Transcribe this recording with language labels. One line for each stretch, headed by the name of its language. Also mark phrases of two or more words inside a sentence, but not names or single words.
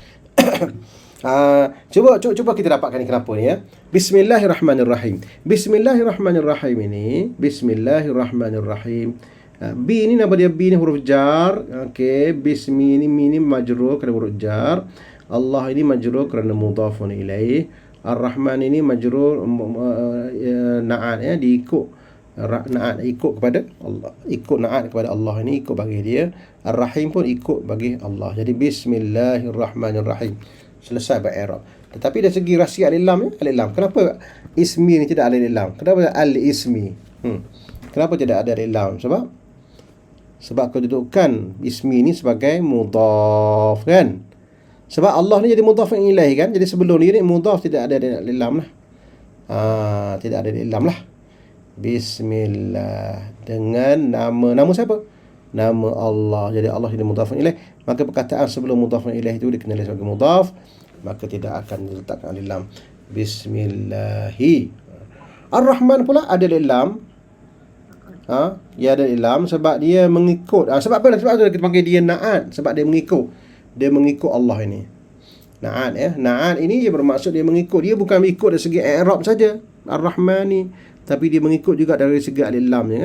Malay: Cuba kita dapatkan ni kenapa ni, ya.
Arabic: بسم الله الرحمن الرحيم. بسم الله الرحمن الرحيم ini, بسم الله الرحمن الرحيم.
Malay: B ni nama dia, B ni huruf jar. Okey, bismi ni, mi ni majrur kerana huruf jar. Allah ini majrur kerana
Arabic: مضاف إليه.
Malay: Ar-Rahman ini majrur na'at, ya, diikut na'at, ikut kepada Allah, ikut na'at kepada Allah, ini ikut bagi dia. Ar-Rahim pun ikut bagi Allah. Jadi Bismillahirrahmanirrahim. Selesai ba'irab. Tetapi dari segi rahsia alif lam, alif lam, kenapa ismi ni tidak ada alif lam? Kenapa al-ismi? Kenapa tidak ada alif lam? Sebab kedudukan ismi ni sebagai mudhaf, kan? Sebab Allah ni jadi
Arabic: مضاف إليه,
Malay: kan? Jadi sebelum ni mudhaf tidak ada alif lam lah. Tidak ada alif lam lah. Bismillah, dengan nama siapa? Nama Allah. Jadi Allah jadi
Arabic: مضاف إليه,
Malay: maka perkataan sebelum
Arabic: مضاف إليه
Malay: itu dikenali sebagai mudhaf, maka tidak akan diletakkan alif lam. Bismillahi. Ar-Rahman pula ada alif lam. Ya, ada alif lam sebab dia mengikut. Sebab apa? Sebab tu kita panggil dia na'at, sebab dia mengikut. Dia mengikut Allah ini. Na'at, ya. Na'at ini dia bermaksud dia mengikut. Dia bukan mengikut dari segi i'rab saja, Ar-Rahman ni, tapi dia mengikut juga dari segi alif lam, ya.